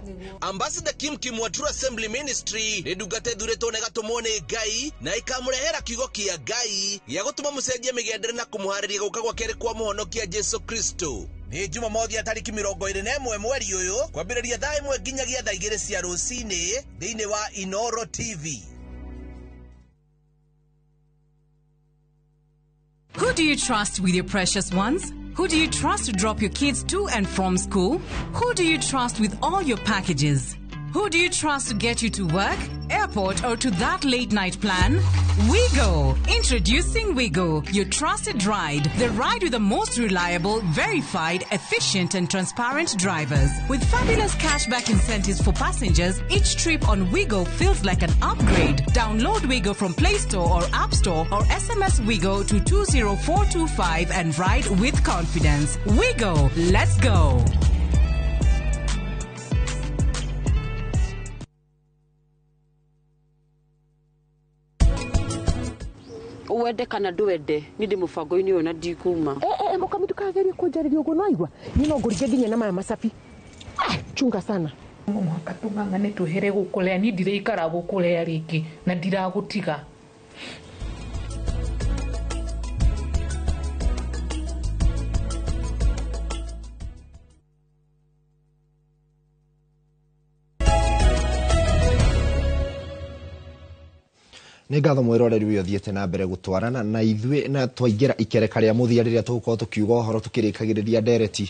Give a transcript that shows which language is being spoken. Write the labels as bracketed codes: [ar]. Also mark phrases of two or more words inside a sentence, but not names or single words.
[ki] Ambassador Kim Kimwatura Assembly Ministry ni ndungata ithuritwo na igatumwo ni Ngai na ikamurehera kiugo kia Ngai gĩa gũtũma mũcenjie mĩgendere na kũmũharĩria gũka gwa kerĩ kwa mũhonokia Jesu Kristo. Ni Jumamothi ya tariki 21 mweri ũyũ kwambĩrĩria thaa 1 nginyagia thaa 2 cia rũcinĩ thĩinĩ wa Inoro TV. [en] Who do you trust with your precious ones? Who do you trust to drop your kids to and from school? Who do you trust with all your packages? Who do you trust to get you to work, airport, or to that late night plan? Wigo! Introducing Wigo, your trusted ride. The ride with the most reliable, verified, efficient, and transparent drivers. With fabulous cashback incentives for passengers, each trip on Wigo feels like an upgrade. Download Wigo from Play Store or App Store or SMS Wigo to 20425 and ride with confidence. Wigo, let's go! [ki] Uwede kana duwede nindi mufango-ini uyu na ndikuma Mukamitu kageria kunjariria uguo naigua nino ngurige nginya na maya masafi chunga sana mwaka tung'ang'ane tuhere gukulea ni ndireikara gukulea ringi na ndiragutiga Nĩ ngatho mwĩroreri ũyũ thiĩte na mbere gũtwarana na ithuĩ na twaingĩra ikereka rĩa mũthia rĩrĩa tũgũkorwo tũkiuga ũhoro tũkĩrĩkagĩrĩria ndereti.